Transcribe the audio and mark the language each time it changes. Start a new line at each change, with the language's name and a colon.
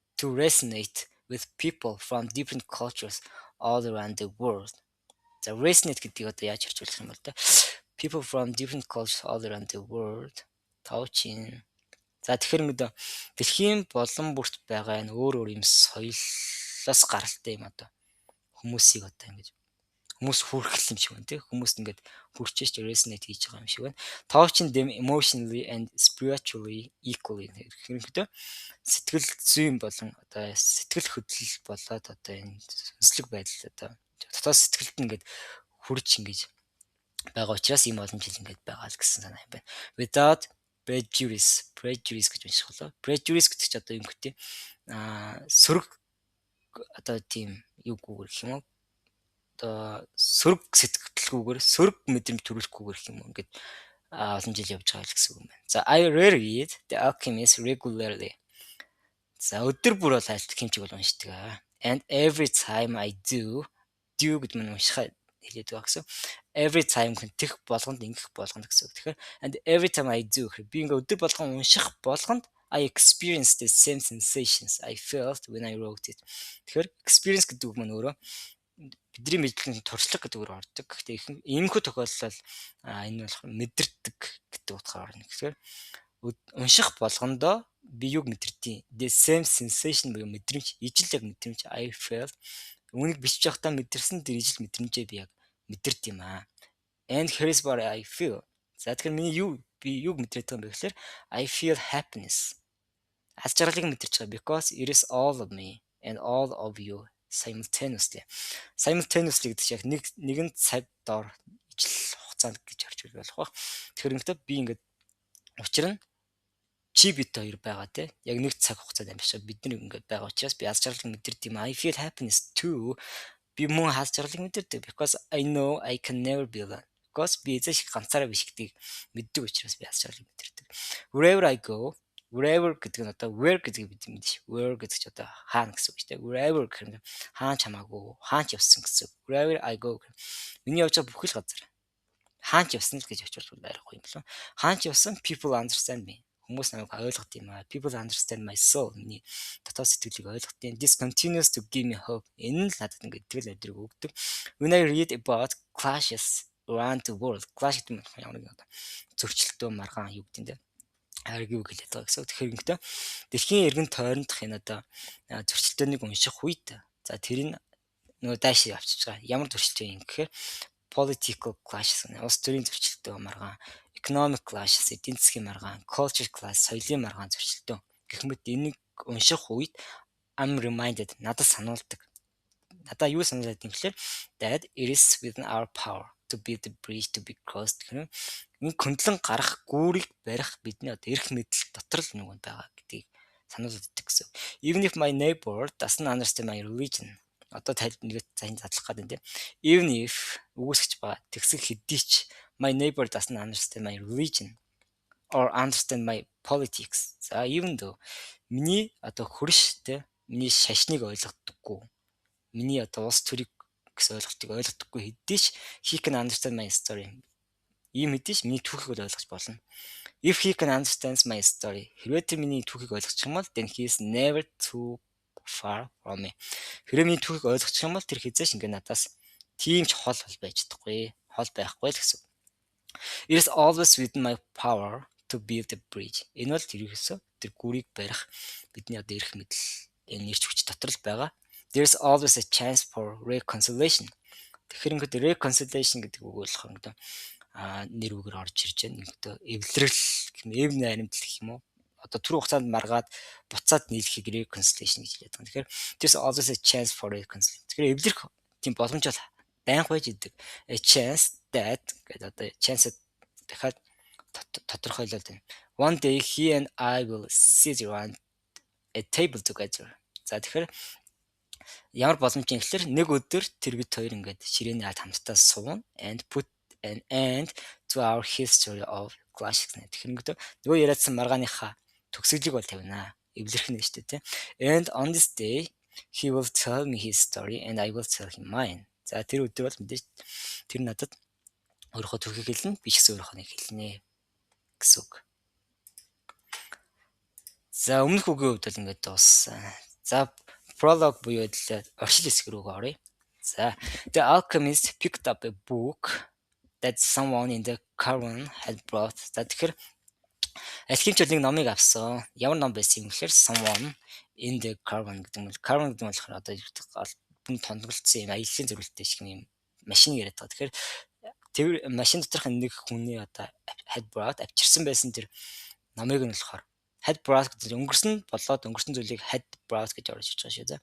English: To resonate with people from different cultures all around the world.
Mongolian: За resonate гэдгийг одоо яаж хэрчүүлэх юм бол
English: people from different cultures all around the world.
Mongolian: Тавчин. За тэгэхээр ингээд дэлхийн болон бүрт байгаа энэ өөр юм соёлоос гаралтай юм одоо хүмүүсийг одоо ингэж хүмүүс хүрхэл юм шиг байна тийм хүмүүст ингээд хүрчээж resonate хийж байгаа юм шиг байна.
English: Touching them emotionally and spiritually equally
Mongolian: хэрэгтэй сэтгэл зүйн болон одоо сэтгэл хөдлөл болоод одоо энэ сүнслэг байдал одоо дотоод сэтгэлд ингээд хүрж ингэж байгаа учраас ийм олон жил ингээд байгаа л гэсэн санаа юм байна.
English: Without prejudice
Mongolian: гэж унших болоо. Prejudice гэдэг чинь одоо юм гэдэг сөрөг одоо тийм юугүйгээр гэх юм уу? Одоо сөрөг сэтгэлгүйгээр сөрөг мэдрэмж төрүүлэхгүйгээр гэх юм уу? Ингээд олон жил явж байгаа л гэсэн үг юм байна.
English: За I read the alchemist regularly.
Mongolian: За өдөр бүр бол алхимчиг бол уншдаг аа.
English: And every time I do
Mongolian: гэдэг нь уншихаа хэлээд байгаа гэсэн. Every time гэх болгонд ингэх болгонд гэсэн үг.
English: Тэгэхээр and every time I do
Mongolian: гэхээр би ингээ өдөр болгон унших болгонд
English: I experience the same sensations I felt when I wrote it.
Mongolian: Тэгэхээр experience гэдэг үг маань өөрөө бидний мэдлэгийн туршлага гэдэг үгээр ордог. Гэхдээ иймэрхүү тохиолдолд энэ болох мэдэрдэг гэдэг утгаар орно. Тэгэхээр унших болгондоо би юг мэдэрдэг.
English: The same sensation
Mongolian: буюу мэдрэмж, ижил яг мэдрэмж I felt үүнийг бичиж явахдаа мэдэрсэн тэр ижил мэдрэмжээ би яг мэдэрд юм аа.
English: And here's what I feel.
Mongolian: За тэгэхээр миний би юг мэдрээд байгаа юм бэ гэхээр
English: I feel happiness.
Mongolian: Аз жаргалыг мэдэрч байгаа
English: because it is all of me and all of you simultaneously.
Mongolian: Simultaneously гэдэг чинь яг нэгэн цаг доор ижил хугацаанд гэж орж болох бах. Тэгэхээр ингээд би ингээд учир нь чи бид хоёр байгаа те яг нэг цаг хугацаанд амьсаа бид нар ингээд байгаа учраас би аз жаргалыг мэдэрдэг юм.
English: I feel happiness too.
Mongolian: Би мөн аз жаргалыг мэдэрдэг
English: because I know I can never be alone.
Mongolian: Because би эзэж ганцаараа биш гэдгийг мэддэг учраас би аз жаргалыг мэдэрдэг.
English: Wherever I go,
Mongolian: wherever гэдэг нь одоо where гэдэг бид мэдэн ш. Where гэдэг ч одоо хаана гэсэн үг шүү дээ. Wherever гэх нь хаан ч хамаагүй, хаан ч явсан гэсэн.
English: Wherever I go.
Mongolian: Миний явж байгаа бүхэл газар хаан ч явсан л гэж очилбол ярихгүй юм болов. Хаан ч явсан
English: people understand me.
Mongolian: Хүмүүс намайг ойлгох юм аа.
English: People understand my soul.
Mongolian: Миний дотоод сэтгэлийг ойлгох юм.
English: This continues to give me hope.
Mongolian: Энэ л надад ингээд итгэл өдрийг өгдөг.
English: When I read about clashes around the world.
Mongolian: Clash гэдэг нь ямар нэг одоо зөрчилтөө маргаан юу гэдэг нь аргив гэлээд байгаа гэсэн. Тэгэхээр ингээд дэлхийн эргэн тойрондох энэ одоо зөрчилтөөнийг унших үед за тэрийг нөгөө дайш авчиж байгаа. Ямар зөрчилтөө юм гэхээр political clashes улс төрийн зөрчилтөө маргаан, economic clashes эдийн засгийн маргаан, culture clash соёлын маргаан зөрчилтөө гэх мэт энийг унших үед
English: I'm reminded
Mongolian: надад сануулдаг. Надаа юу сануулдаг юм гэхээр
English: that it is within our power to build the bridge to be crossed
Mongolian: гэх нэг хөндлөн гарах гүүрийг барих бидний одоо эрх мэдэл дотор л нэг байгаа гэдгийг сануулдаг гэсэн.
English: Even if my neighbor doesn't understand my religion
Mongolian: одоо нэгэд сайн задлах гэдэг юм.
English: Even if
Mongolian: үгүйсгэж байгаа тэгсэн хэдий ч
English: my neighbor doesn't understand my religion or understand my politics.
Mongolian: За
English: even though
Mongolian: миний одоо хөрш те миний шашныг ойлгодоггүй. Миний одоо улс төрийг гэсэн ойлголтыг ойлгодоггүй хэдий ч
English: he can understand my story.
Mongolian: Ийм хэдий ч миний түүхийг ойлгож болно.
English: If he can understand my story.
Mongolian: Хэрвээ тэр миний түүхийг ойлгочих юм бол
English: then he is never too far from me.
Mongolian: Хэрвээ миний түүхийг ойлгочих юм бол тэр хизээш ингээ надаас тийм ч хол байж чадахгүй. Хол байхгүй л гэсэн.
English: It is always within my power to build a bridge.
Mongolian: Энэ бол тэрхээсээ тэр гүрийг барих бидний одоо эрх мэдэл энэ нэрч хүч дотор л байгаа.
English: There is always a chance for reconciliation.
Mongolian: Тэгэхээр ингээд reconciliation гэдэг үг болох юм гэдэг нэр үгээр орж ирж байна. Ингээд эвлэрэл эв найрамдал гэх юм уу? Одоо түр хугацаанд маргаад буцаад нийлхийг reconciliation гэж хэлээд байгаа.
English: Тэгэхээр there's always a chance for reconciliation.
Mongolian: Тэгэхээр эвлэрэх тийм боломж бол байнга байж идэг.
English: A chance that
Mongolian: гэдэг одоо chance дахиад тодорхойлоод байна.
English: One day he and I will sit around a table together.
Mongolian: За тэгэхээр ямар боломж юм гэхээр нэг өдөр тэр бид хоёр ингээд ширээний ад хамтдаа суун
English: and put an end to our history of clash
Mongolian: гэнэ. Тэгэхээр ингээд нөгөө яриадсан маргааныхаа төгсгөлийг бол тавина. Эвлэрэх нь шүү дээ, тийм.
English: And on this day he will tell me his story and I will tell him mine.
Mongolian: За тэр өдөр бол мэдээж тэр надад өөрийнхөө түүхийг хэлнэ, би ч гэсэн өөрийнхөө хэлнэ гэсэн үг. За өмнөх үгийн хувьд бол ингээд дууссан. За prologue буюу оршил хэсэг рүү оръё.
English: За The Alchemist picked up a book that someone in the caravan had brought.
Mongolian: За тэгэхээр алхимч нэг номыг авсан. Ямар ном байсан юм гэхээр
English: someone in the caravan
Mongolian: гэдэг нь caravan гэдэг нь болохоор одоо бүн тонголцсон юм аяллаа зөвлөлттэй шиг юм машин яриад байгаа. Тэгэхээр тэр машин доторх нэг хүний одоо
English: had brought
Mongolian: авчирсан байсан тэр номыг нь болохоор had brought гэдэг өнгөрсөн зүйлийг had brought гэж орж иж байгаа шүү.